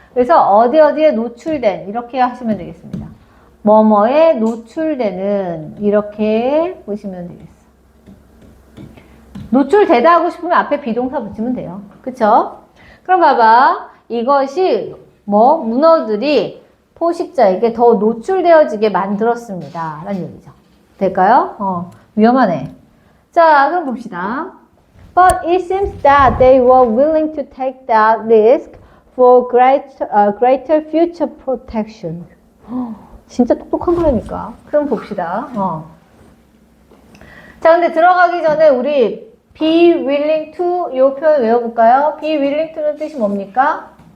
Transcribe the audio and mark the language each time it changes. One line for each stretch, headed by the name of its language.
Korean: 그래서 어디에 노출된 이렇게 하시면 되겠습니다. 뭐뭐에 노출되는 이렇게 보시면 되겠어. 노출되다 하고 싶으면 앞에 비동사 붙이면 돼요. 그쵸? 그럼 봐봐. 이것이 문어들이 포식자에게 더 노출되어지게 만들었습니다. 라는 얘기죠. 될까요? 위험하네. 자, 그럼 봅시다.
English: But it seems that they were willing to take that risk for greater future protection.
Korean: 진짜 똑똑한 거라니까. 그럼 봅시다. 자, 근데 들어가기 전에 우리
English: be willing to
Korean: 이 표현 외워볼까요?
English: be willing to
Korean: 는 뜻이 뭡니까?